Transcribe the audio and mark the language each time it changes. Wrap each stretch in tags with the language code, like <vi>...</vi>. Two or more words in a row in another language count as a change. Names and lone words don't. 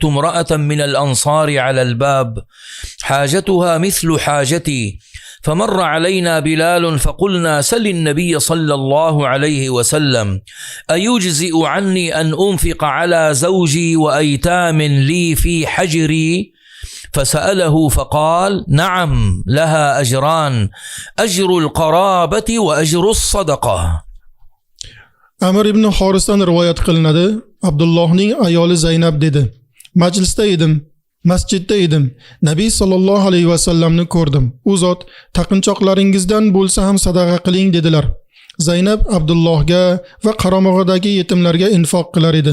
<ar>امرأة من الأنصار على الباب حاجتها مثل حاجتي فمر علينا بلال فقلنا سل النبي صلى الله عليه وسلم أيجزئ عني أن أنفق على زوجي وأيتام لي في حجري فسأله فقال نعم لها أجران أجر القرابة وأجر الصدقة.</ar> <uz>Amr ibn Horisdan rivoyat qilinadi. Abdullohning ayoli Zaynab dedi: Majlisda edim, masjidda edim. Nabiy</uz> <ar>صلى الله عليه وسلم ني</ar> <uz>ko'rdim. U zot taqinchoqlaringizdan bo'lsa ham sadaqa qiling dedilar. Zaynab Abdullohga va qaramog'idagi yetimlarga infoq qilar edi.</uz>